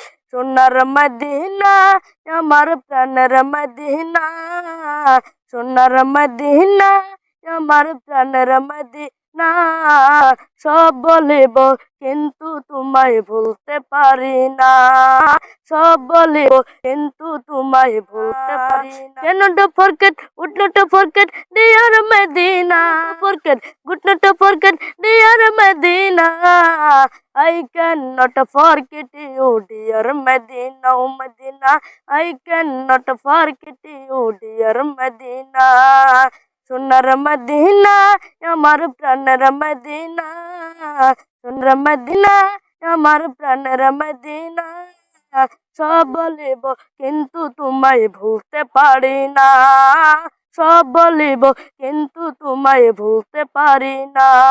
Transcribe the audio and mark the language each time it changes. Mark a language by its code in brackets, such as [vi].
[bn] সোনার মদিনা আমার প্রাণের মদিনা, সোনার মদিনা আমার প্রাণের মদিনা। সব বলিব কিন্তু তোমায় ভুলতে পারি না, সব বলিব কিন্তু তোমায় ভুলতে পারি না। [en] Cannot forget, would not forget, dear Medina. Forget, would not forget, dear Medina. I cannot forget you, dear Medina, oh Medina. I cannot forget you, dear Medina. [bn] সোনার মদিনা আমার প্রাণের মদিনা, সোনার মদিনা আমার প্রাণের মদিনা। সব বলিব কিন্তু তোমায় ভুলতে পারি না, সব বলিব কিন্তু তোমায় ভুলতে পারি না।